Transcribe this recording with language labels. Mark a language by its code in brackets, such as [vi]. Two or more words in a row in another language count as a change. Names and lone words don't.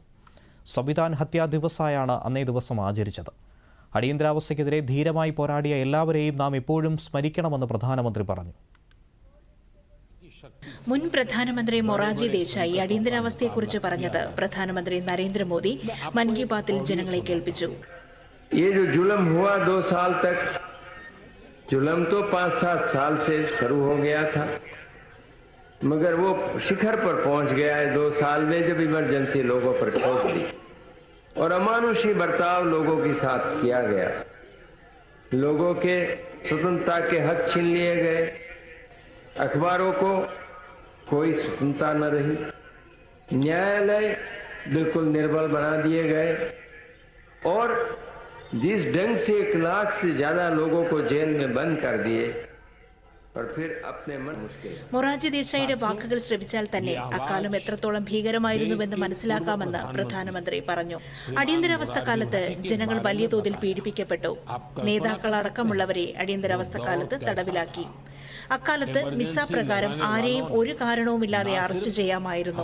[ml] സംവിധാൻ ഹത്യാ ദിവസമായാണ് അന്നേ ദിവസം ആചരിച്ചത്. അടിയന്തരാവസ്ഥയ്ക്കെതിരെ ധീരമായി പോരാടിയ എല്ലാവരെയും നാം എപ്പോഴും സ്മരിക്കണമെന്ന് പ്രധാനമന്ത്രി പറഞ്ഞു. മുൻ പ്രധാനമന്ത്രി മൊറാർജി ദേശായി അടിയന്തരാവസ്ഥയെക്കുറിച്ച് പറഞ്ഞത് പ്രധാനമന്ത്രി നരേന്ദ്രമോദി മൻ കി ബാത്തിൽ ജനങ്ങളെ കേൾപ്പിച്ചു. [hi] ये जो जुल्म हुआ 2 साल तक, जुल्म तो 5-7 साल से शुरू हो गया था, मगर वो शिखर पर पहुंच गया है 2 साल में जब इमरजेंसी लोगों पर ठोक दी और अमानुषी बर्ताव लोगों के साथ किया गया। लोगों के स्वतंत्रता के हक छीन लिए गए, अखबारों को कोई स्वतंत्रता न रही, न्यायालय बिल्कुल निर्बल बना दिए गए और जिस ढंग से 1 लाख से ज्यादा लोगों को जेल में बंद कर दिए और फिर अपने मन मुश्किल. [ml] മൊറാർജി ദേശായിയുടെ വാക്കുകൾ ശ്രവിച്ചാൽ തന്നെ അക്കാലം എത്രത്തോളം ഭീകരമായിരുന്നുവെന്ന് മനസ്സിലാക്കാമെന്ന് പ്രധാനമന്ത്രി പറഞ്ഞു. അടിയന്തരാവസ്ഥ കാലത്ത് ജനങ്ങൾ വലിയ തോതിൽ പീഡിപ്പിക്കപ്പെട്ടു. നേതാക്കൾ അടക്കമുള്ളവരെ അടിയന്തരാവസ്ഥ കാലത്ത് തടവിലാക്കി. അക്കാലത്ത് മിസ പ്രകാരം ആരെയും ഒരു കാരണവുമില്ലാതെ അറസ്റ്റ് ചെയ്യാമായിരുന്നു.